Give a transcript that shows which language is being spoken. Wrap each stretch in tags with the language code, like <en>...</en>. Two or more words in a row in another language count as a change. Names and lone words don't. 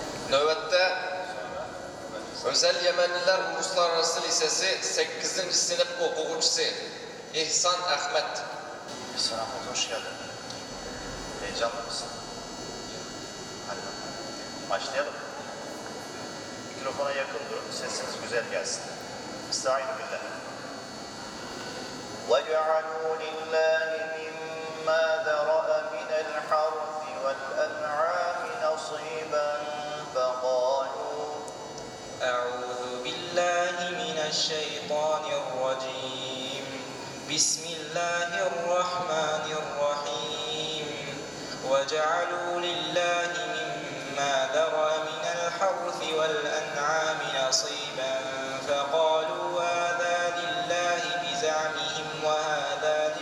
<tr>Növbette Özel Yemeniler Uluslararası Lisesi 8. sınıf okuyucusu İhsan Ahmet. İhsan Ahmet, hoş geldin. Heyecanlı mısın? Hadi başlayalım. Mikrofona yakın durun, sesiniz güzel gelsin.</tr> <ar>أستعيذ بالله. وَجَعَلُوا لِلَّهِ مِمَّا ذَرَأَ مِنَ الْحَرْثِ وَالْأَنْعَامِ نَصِيبًا فَقَالُوا أعوذ بالله من الشيطان الرجيم بسم الله الرحمن الرحيم وجعلوا لله مما ذرأ من الحرث والأنعام نصيبا فقالوا هذا لله بزعمهم وهذا</ar>